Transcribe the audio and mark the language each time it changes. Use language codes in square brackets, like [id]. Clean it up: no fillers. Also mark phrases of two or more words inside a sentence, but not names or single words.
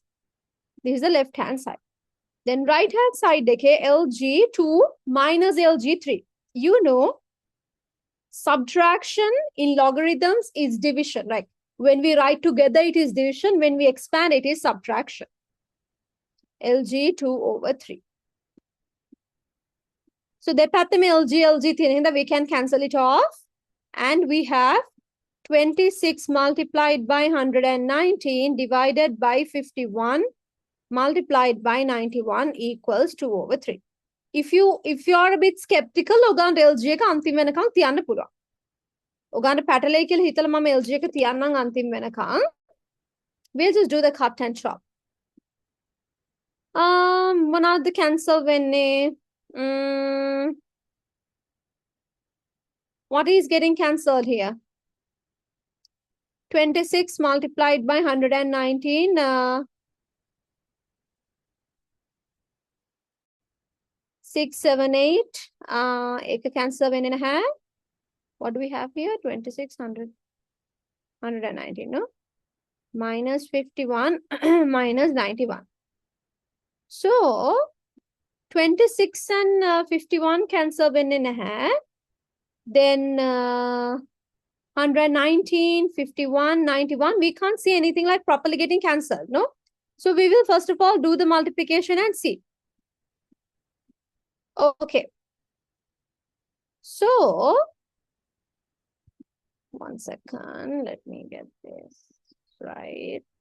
[en] This is the left-hand side. Then right-hand side, LG2 minus LG3. Subtraction in logarithms is division. Like when we write together, it is division. When we expand, it is subtraction. LG2 over 3. So [si] දෙපැත්තම LG තියෙන හින්දා [en] we can cancel it off. And we have 26 multiplied by 119 divided by 51 multiplied by 91 equals 2 over 3. If you are a bit skeptical, [si] ඔගන්ට LG එක අන්තිම වෙනකන් තියන්න පුළුවන්. ඔගන්ට පැටලෙයි කියලා හිතලා මම LG එක තියන්නම් අන්තිම වෙනකන්. [en] We'll just do the cut and chop. [si] මොනවද cancel වෙන්නේ? [en] What is getting cancelled here? 26 multiplied by 119. 6, 7, 8. [si] Ek cancel වෙන්නේ නැහැ. [en] What do we have here? 2600. 119, no? Minus 51 minus 91. So, 26 and 51 cancel [si] වෙන්නේ නැහැ. [en] Then 119, 51, 91, we can't see anything like properly getting cancelled, no? So we will first of all do the multiplication and see. Okay. So, one second, let me get this right.